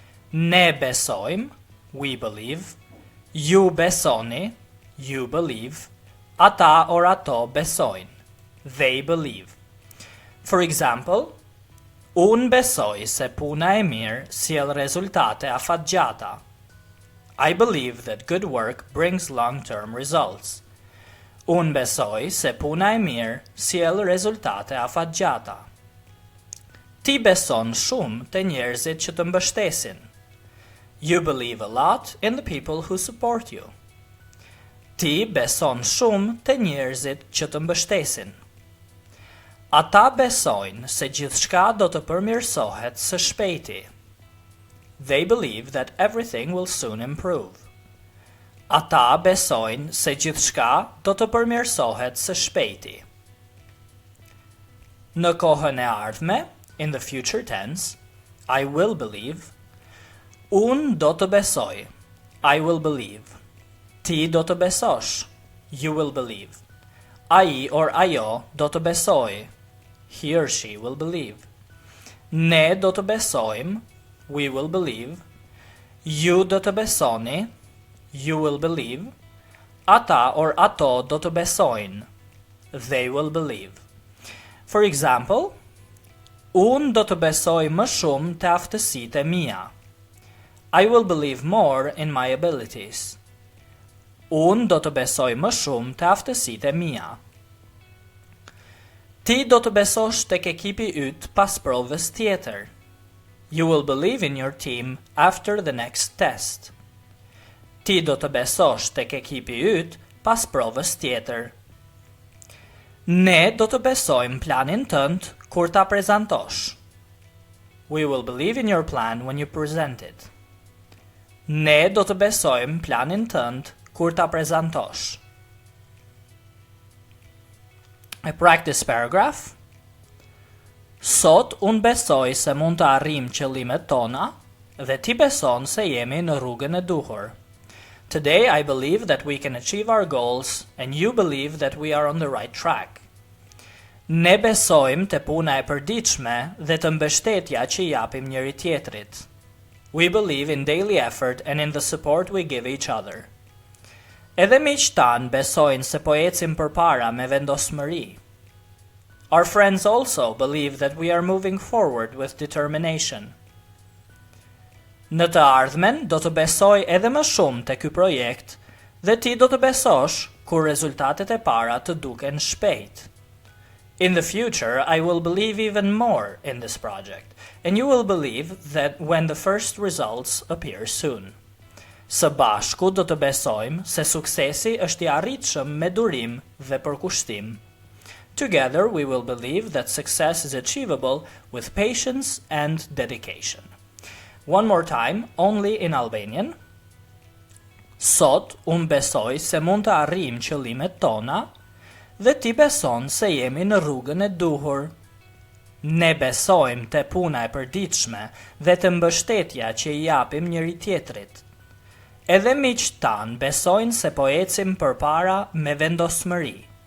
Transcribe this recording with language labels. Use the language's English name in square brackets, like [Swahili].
[Albanian] Ne besojmë, [English] we believe, [Albanian] ju besoni, [English] you believe, [Albanian] ata or ato besojnë, [English] they believe. For example, [Albanian] unë besoj se puna e mirë sjell rezultate afatgjata. [English] I believe that good work brings long-term results. [Albanian] Unë besoj se puna e mirë sjell rezultate afatgjata. Ti beson shumë te njerëzit që të mbështesin. [English] You believe a lot in the people who support you. [Albanian] Ti beson shumë te njerëzit që të mbështesin. Ata besojnë se gjithçka do të përmirësohet së shpejti. [English] They believe that everything will soon improve. [Albanian] Ata besojnë se gjithçka do të përmirësohet së shpejti. Në kohën e ardhme, [English] in the future tense, I will believe, [Albanian] unë do të besoj, [English] I will believe. [Albanian] Ti do të besosh, [English] you will believe. [Albanian] Ai or ajo do të besoj, [English] he or she will believe. [Albanian] Ne do të besojmë, [English] we will believe. [Albanian] Ju do të besoni, [English] you will believe. [Albanian] Ata or ato do të besojnë, [English] they will believe. For example, [Albanian] unë do të besoj më shumë te aftësitë e mia. [English] I will believe more in my abilities. [Albanian] Unë do të besoj më shumë te aftësitë e mia. Ti do të besosh tek ekipi yt pas provës tjetër. [English] You will believe in your team after the next test. [Albanian] Ti do të besosh tek ekipi yt pas provës tjetër. Ne do të besojmë planin tënd kur ta prezantosh. [English] We will believe in your plan when you present it. [Albanian] Ne do të besojmë planin tënd kur ta prezantosh. [English] A practice paragraph. [Albanian] Sot unë besoj se mund të arrijm qëllimet tona dhe ti beson se jemi në rrugën e duhur. [English] Today I believe that we can achieve our goals and you believe that we are on the right track. [Albanian] Ne besojmë te puna e përditshme dhe të mbështetja që i japim njëri tjetrit. [English] We believe in daily effort and in the support we give each other. [Albanian] Edhe miqtë tanë besojnë se po ecim përpara me vendosmëri. [English] Our friends also believe that we are moving forward with determination. [Albanian] Në të ardhmen do të besoj edhe më shumë te ky projekt dhe ti do të besosh kur rezultatet e para të duken shpejt. [English] In the future, I will believe even more in this project, and you will believe that when the first results appear soon. [Albanian] Së bashku do të besojmë se suksesi është i arritshëm me durim dhe përkushtim. [English] Together we will believe that success is achievable with patience and dedication. One more time, only in Albanian. [Albanian] Sot unë besoj se mund të arrijmë qëllimet tona dhe ti beson se jemi në rrugën e duhur. Ne besojmë te puna e përditshme dhe te mbështetja që i japim njëri tjetrit. Edhe miqtë tanë besojnë se po ecim përpara me vendosmëri.